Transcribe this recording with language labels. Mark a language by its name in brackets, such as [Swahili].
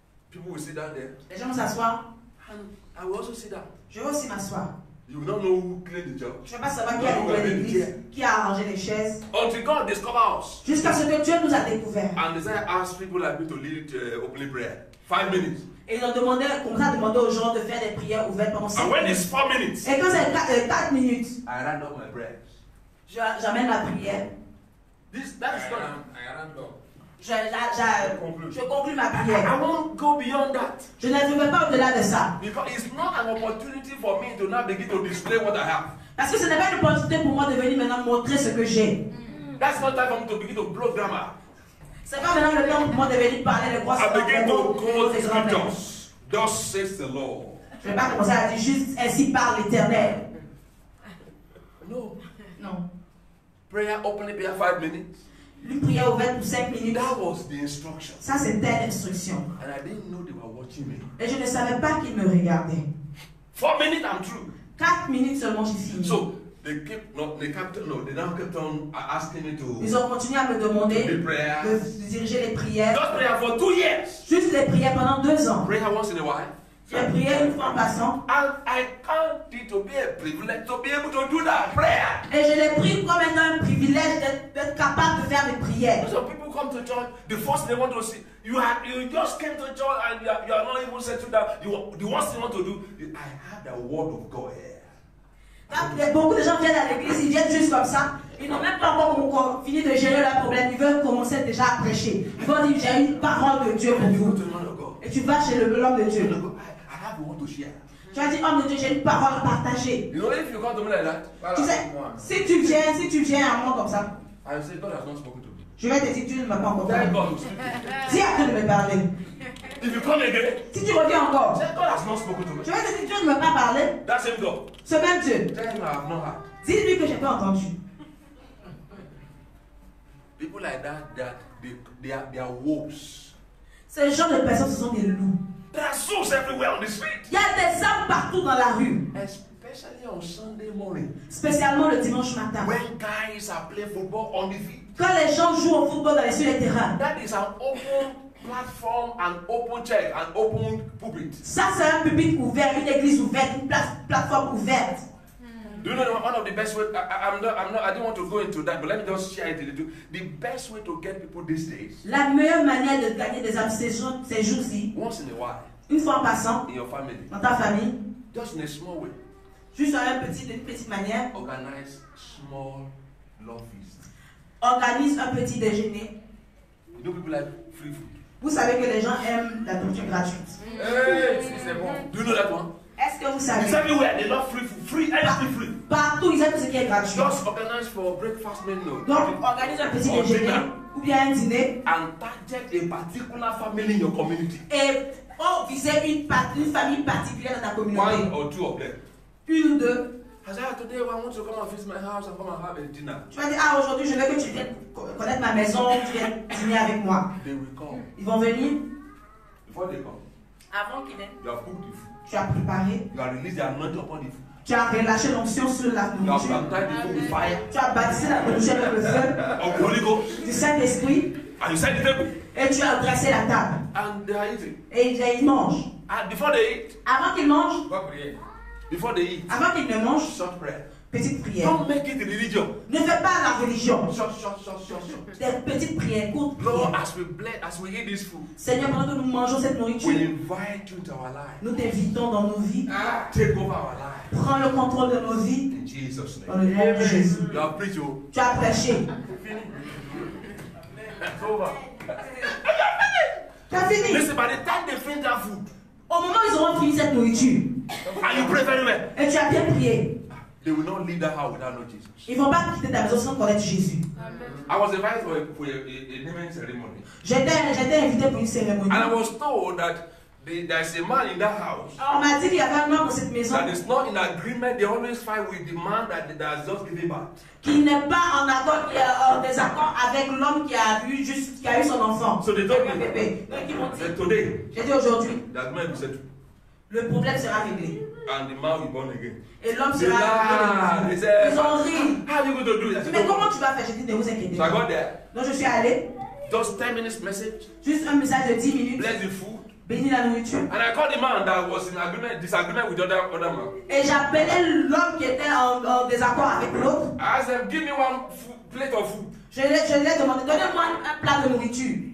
[English] people will sit down there, [French] les gens vont s'asseoir. [English] and I will also sit down. [French] Je vais aussi m'asseoir. [English] You will not know who cleaned the church [French] Je ne vais pas savoir qui a nettoyé l'église, qui a arrangé les chaises. [English] until God discover us. [French] Jusqu'à ce que Dieu nous a découverts. [English] And they ask people like me to lead opening prayer. 5 minutes. [French] Et ils ont demandé, comme ça, demandé aux gens de faire des prières ouvertes pendant 5 [English] And when [French] minutes. [English] it's 4 minutes, [French] Et quand c'est 4 minutes, [English] I ran up my prayers. [French] j'amène la prière. [English] That is not. I ran up. [French] Je conclue ma prière. [English] I won't go beyond that. [French] Je ne vais pas au-delà de ça. [English] Because it's not an opportunity for me to now begin to display what I have. [French] Parce que ce n'est pas une opportunité pour moi de venir maintenant montrer ce que j'ai. [English] That's not time for me to begin to blow grammar. [French] C'est pas maintenant le temps pour moi de venir parler de grosses [English] I begin to [French] paroles, [English] quote [French] des grands mots. [English] scriptures. Thus says the Lord. [French] Je ne vais pas commencer à dire juste ainsi parle l'Éternel. [English] No. [French] Non. [English] Prayer, opening prayer 5 minutes. [French] Une prière ouverte pour 5 minutes. [English] That was the instruction. [French] Ça, c'était l'instruction. [English] And I didn't know they were watching me. [French] Et je ne savais pas qu'ils me regardaient. [English] 4 minutes, I'm through. [French] 4 minutes seulement, j'ai fini. [English] So they now kept on asking me to [French] Ils ont continué à me demander [English] do prayers. [French] de diriger les prières. [English] Just prayer for 2 years. [French] Juste les prières pendant 2 ans. [English] Prayer once in a while. [French] J'ai prié une fois en passant. [English] And I count it to be a privilege to be able to do that prayer. [French] Et je l'ai pris comme étant un privilège d'être capable de faire des prières. [English] Some people come to church, the first thing they want to see, you just came to church and you are not even settled down. The worst thing you want to do, I have the word of God here. [French] Beaucoup de gens viennent à l'église, ils viennent juste comme ça. Ils n'ont même pas encore fini de gérer leurs problèmes. Ils veulent commencer déjà à prêcher. Ils vont dire, j'ai une parole de Dieu pour vous. Et tu vas chez l'homme de Dieu. [English] I have one to share. [French] Tu vas dire, homme de Dieu, j'ai une parole à partager. [English] You know, if you come to me like that, [French] Tu sais, si tu viens à moi comme ça, [English] I will say, God has not spoken to me. [French] je vais te dire, Dieu ne m'a pas encore [English] Tell [French] parlé. [English] God to speak to me. [French] Dis à Dieu de me parler. [English] If you come again, [French] Si tu reviens encore, [English] say, God has not spoken to me. [French] je vais te dire, Dieu ne m'a pas parlé. [English] That same God. [French] Ce même Dieu. [English] Tell him I have not heard. [French] Dis-lui que je n'ai pas entendu. [English] People like that, they are wolves. [French] Ces gens de personnes, ce sont des loups. [English] There are souls everywhere on the street. [French] Il y a des âmes partout dans la rue. [English] Especially on Sunday morning. [French] Spécialement le dimanche matin. [English] When guys are playing football on the field. [French] Quand les gens jouent au football sur les terrains. [English] That is an open platform, an open chair, an open pulpit. [French] Ça, c'est un pupitre ouvert, une église ouverte, une plateforme ouverte. [English] Do you know one of the best ways? I didn't want to go into that, but let me just share it a little. The best way to get people these days. [French] La meilleure manière de gagner des âmes ces jours-ci, [English] Once in a while. [French] une fois en passant, [English] In your family. [French] dans ta famille, [English] Just in a small way. [French] juste d'une petite manière, [English] Organize small love feast. [French] organise un petit déjeuner. [English] You know people like free food. [French] Vous savez que les gens aiment la nourriture gratuite. Hey, c'est bon. [English] Do you know that one? [French] Est-ce que vous [English] It's [French] savez? [English] everywhere. They love free food. Free, anything free. [French] Partout, ils aiment tout ce qui est gratuit. [English] Just organize for breakfast menu. [French] Donc, organise un petit déjeuner ou bien un dîner [English] And target a particular family in your community. [French] et viser une famille particulière dans ta communauté. [English] One or two of them. [French] Une ou deux. [English] I said, today I want to come and visit my house and come and have a dinner. [French] Tu vas dire, ah, aujourd'hui, je veux que tu viennes connaître ma maison, tu viennes dîner avec moi. [English] They will come. [French] Ils vont venir. [English] Before they come, [French] Avant qu'ils viennent. [English] you have cooked the food. [French] Tu as préparé. [English] You have released the anointing upon the food. [French] Tu as relâché l'onction sur la [English] You have [French] nourriture. [English] baptized the food with fire [French] Tu as baptisé la nourriture avec le feu [English] of the Holy Ghost. [French] du Saint-Esprit [English] And you set the table. [French] et tu as dressé la table. [English] And they are eating. [French] Et ils mangent. [English] And before they eat, [French] Avant qu'ils mangent, Va prier. [English] before they eat. [French] Avant qu'ils ne mangent, [English] Short prayer. [French] petite prière. [English] Don't make it religion. [French] Ne fais pas la religion. [English] Short. [French] Des petites prières, courtes [English] Lord, [French] prières. [English] as we eat this food, [French] Seigneur, pendant que nous mangeons cette [English] we [French] nourriture, [English] invite you into our life. [French] nous t'invitons dans nos vies. [English] Take over our life. [French] Prends le contrôle de nos vies. [English] In Jesus' [French] Dans [English] name. [French] le nom de Jésus. [English] You have preached. Oh. [French] Tu as prêché. [English] It's over. [French] Tu as fini. [English] Listen, by the time they finish that food, [French] Au moment où ils auront fini cette nourriture, [English] and you pray very well, [French] et tu as bien prié, [English] they will not leave that house without knowing Jesus. [French] ils ne vont pas quitter ta maison sans connaître Jésus. [English] I was invited for a naming ceremony. [French] J'étais invité pour une cérémonie. [English] And I was told that there's a man in that house [French] On m'a dit qu'il y avait un homme dans cette maison [English] that is not in agreement. They always fight with the man that has just given birth. [French] qui n'est pas en accord, qui est en désaccord avec l'homme qui a eu son enfant. [English] So they told [French] Un [English] me [French] bébé. Donc ils m'ont dit, [English] that today [French] j'ai dit aujourd'hui, [English] that man will settle [French] le problème sera réglé. [English] and the man will be born again. [French] Et l'homme [English] They [French] sera [English] laughed. They said, [French] Ils ont ri. [English] how are you going to do that? [French] Mais comment tu vas faire? J'ai dit, ne vous inquiétez [English] So I [French] pas. [English] got there. [French] Donc je suis allé, [English] Just 10 minutes message. [French] juste un message de 10 minutes, [English] Bless the food. [French] bénis la nourriture. [English] And I called the man that was in disagreement with the other man. [French] Et j'appelais l'homme qui était en désaccord avec l'autre. [English] I asked them, give me one plate of food [French] Je lui ai demandé, donnez-moi un plat de nourriture